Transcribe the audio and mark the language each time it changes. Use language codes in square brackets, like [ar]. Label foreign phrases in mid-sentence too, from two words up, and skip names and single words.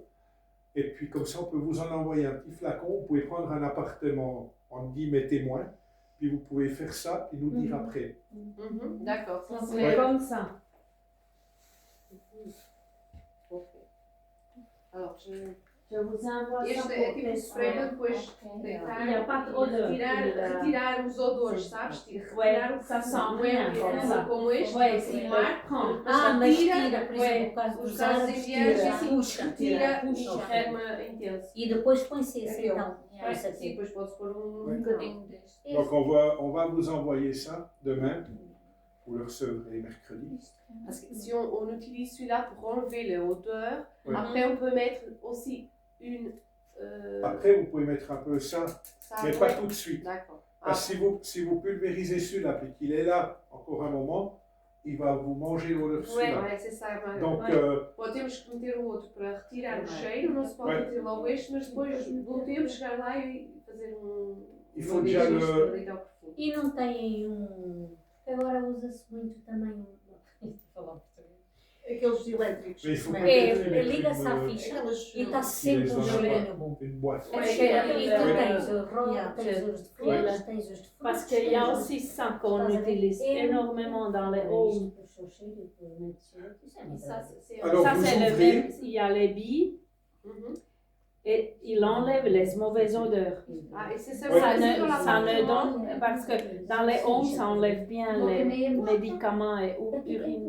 [fr] Et puis comme ça, on peut vous en envoyer un petit flacon. Vous pouvez prendre un appartement, entre guillemets, témoin. Puis vous pouvez faire ça et nous dire après. D'accord, ça Donc, c'est comme ça. Ok. Alors, Je vous envoie ça [pt] este [fr] pour [pt] é tipo [fr] tester. [pt] spray para depois [fr] Il [pt] deitar [fr] n'y a pas de odeur. [pt] retirar os odores, sabes? Retirar [fr] Ouais, [pt] o que [fr] ça [pt] não [fr] sent [pt] é [fr] rien [pt] um [fr] comme ça. [pt] como este, [fr] Ouais, [pt] assim, [fr] il [pt] lá, [fr] le prend. [pt] Ah, mas tira, por [fr] Ouais. [pt] exemplo, o caso os dos gases árabes, indianos, tira, assim, puxa, retira puxa. de forma intensa. E depois põe-se esse Aquele. então. Vai, Esse sim, aqui. depois pode-se pôr [fr] Ouais. [pt] bocadinho deste. [fr] Donc on va vous envoyer ça demain. Vous le recevrez mercredi. Parce que si on utilise celui-là pour enlever l'odeur, Ouais. après on peut mettre aussi une... Après, vous pouvez mettre un peu ça, ça, mais ouais. pas tout de suite. D'accord. Parce que si vous pulvérisez celui-là, puis qu'il est là encore un moment, il va vous manger l'odeur de celui-là. Ouais, c'est ça. [pt] Mas, [fr] Donc, [pt] ou temos que meter o outro para retirar o cheiro, não se pode [fr] Ouais. [pt] meter logo este, mas depois voltemos chegar lá e fazer [fr] il faut déjà le... [pt] E não tem agora usa-se muito também Aqueles elétricos. [fr] Mais il faut [pt] né? [fr] peut-être [pt] liga-se à [fr] une, [pt] ficha Aquelas. e está sempre um cheirinho bom. [fr] une boîte. Ouais, [pt] E tu [en] yeah. [pt] tens o rosa, [en] Yeah. [pt] tens os de folhas, tens os de frutas. [fr] Parce qu'il y a aussi ça qu'on utilise énormément dans les homes. Ça, c'est... Alors, Ça, vous c'est le ouvrez. même. Il y a les billes Mhm. et il enlève les mauvaises odeurs. Ah, et c'est ça, Ouais. Ça c'est dans ne, ça ne l'appartement. donne, parce que dans les homes, ça enlève bien les médicaments et urine